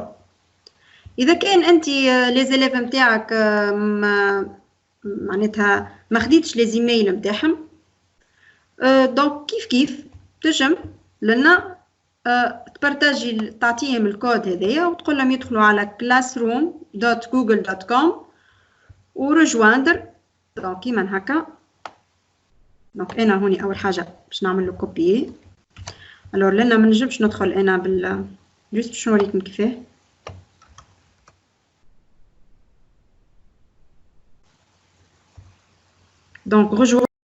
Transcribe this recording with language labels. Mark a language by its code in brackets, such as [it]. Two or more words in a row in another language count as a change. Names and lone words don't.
[ar] اذا كان انت [fr] les élèves [ar] نتاعك معناتها ما خديتش [fr] les e-mails [ar] نتاعهم، دونك كيف تنجم لنا تبارطاجي تعطيهم الكود هذايا وتقول لهم يدخلوا على classroom.google.com ورجواندر. دونك كيما هكا. دونك انا هوني اول حاجه باش نعمل له كوبيي. الور لنا ما نجمش ندخل انا جوست باش نوريكم كيفاه. دونك